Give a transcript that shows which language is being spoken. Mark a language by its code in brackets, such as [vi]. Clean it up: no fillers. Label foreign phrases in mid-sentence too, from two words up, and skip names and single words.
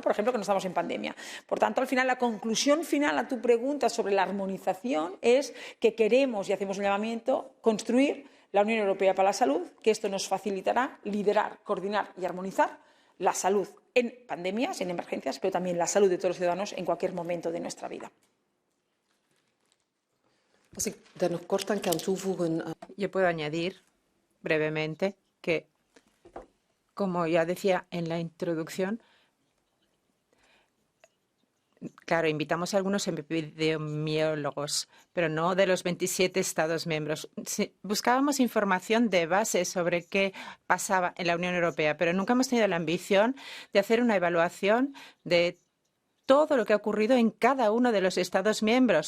[es] Por ejemplo, que no estamos en pandemia. Por tanto, al final, la conclusión final a tu pregunta sobre la armonización es que queremos, y hacemos un llamamiento, construir la Unión Europea para la salud, que esto nos facilitará liderar, coordinar y armonizar la salud en pandemias, en emergencias, pero también la salud de todos los ciudadanos en cualquier momento de nuestra vida. [nl] Als ik daar nog kort aan kan toevoegen. [es] Yo puedo añadir brevemente que, como ya decía en la introducción, claro, invitamos a algunos epidemiólogos, pero no de los 27 Estados miembros. Buscábamos información de base sobre qué pasaba en la Unión Europea, pero nunca hemos tenido la ambición de hacer una evaluación de todo lo que ha ocurrido en cada uno de los Estados miembros.